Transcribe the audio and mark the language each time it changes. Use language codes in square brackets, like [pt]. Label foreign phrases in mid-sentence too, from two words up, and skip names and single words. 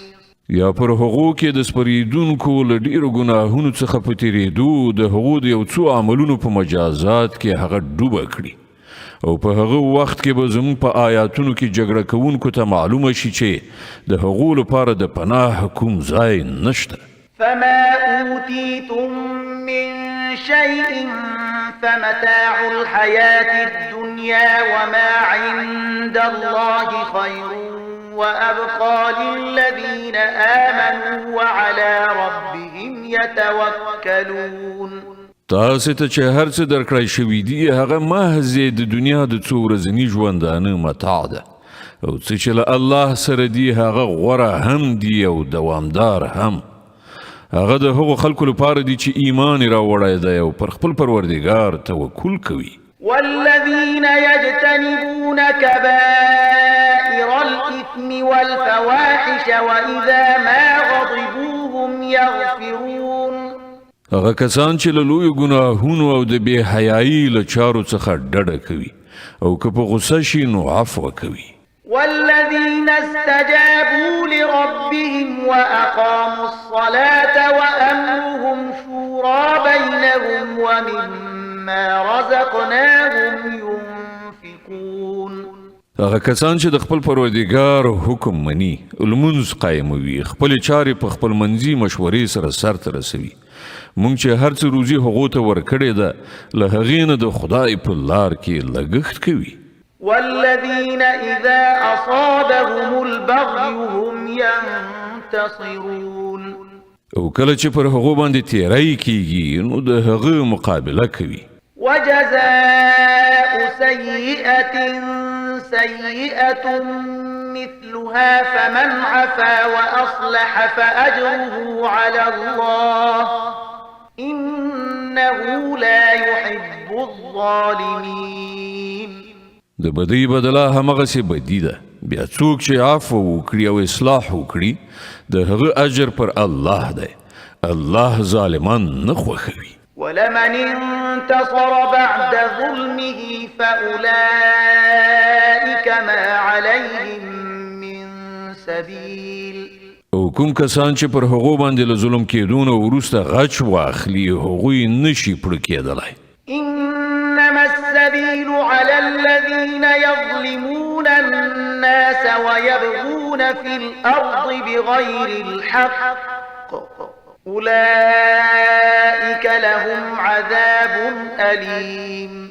[ps] یا پر هغو کې د سپریدونکو له ډیرو ګناهونو څخه په تیریدو د هغو د یو څو عملونو په مجازات کې هغه ډوبه کړي او په هغه وخت کې به زموږ په آیاتونو کې جګړه کوونکو ته معلومه شي چې د هغو لپاره د پناه کوم ځای نشته. [ar] فما أوتيتم من شيء فمتاع الحياة الدنيا وما عند الله خير وأبقى للذين آمنوا وعلى ربهم يتوكلون. [ps] تاسو ته چې هر څه درکړای شوي دي هغه محض د دنیا د څو ورځني ژوندانه متاع ده او څه چې له الله سره دي هغه غوره هم دي او دوامدار هم. هغه د هغو خلکو لپاره دي چې ایمان یې راوړی دی او پر خپل پروردګار توکل کوي. [ar] والذين يجتنبون كبائر الإثم والفواحش وإذا ما غضبوا هم يغفرون. [ps] هغه کسان چې له لویو ګناهونو او د بې حیایي له چارو څخه ډډه کوي او که په غصه شي نو عفو کوي. [ar] والذين استجابوا لربهم وأقاموا الصلاة وأمرهم شورى بينهم ومما رزقناهم ينفقون. [ps] هغه کسان چې د خپل پروردګار حکم مني لمونځ قایموي خپل چارې په خپل منځي مشورې سره سرته رسوي. مونږ چې هر څه روزي هغو ته ورکړې ده له هغې نه د خدای په لار کې لګښت کوي. [ar] والذين إذا أصابهم البغي هم ينتصرون. [ps] او کله چې پر هغو باندې تیری کیږي نو د هغه مقابله کوي. [ar] وجزاء سيئة سيئة مثلها فمن عفا وأصلح فأجره على الله إنه لا يحب الظالمين. [ps] د بدی بدله همغسې بدی ده. بیا څوک چې عفو وکړي او اصلاح وکړي د هغه اجر پر الله دی. الله ظالمان نه خوښوي. [ar] ولمن انتصر بعد ظلمه فأولئك ما عليهم من سبيل. [ps] او کوم کسان چې پر هغو باندې له ظلم کېدونه وروسته غچ واخلي هغوی نشي پړه کېدلی. [ar] إنما السبيل على الذين يظلمون الناس ويبغون في الأرض بغير الحق أولئك لهم عذاب أليم.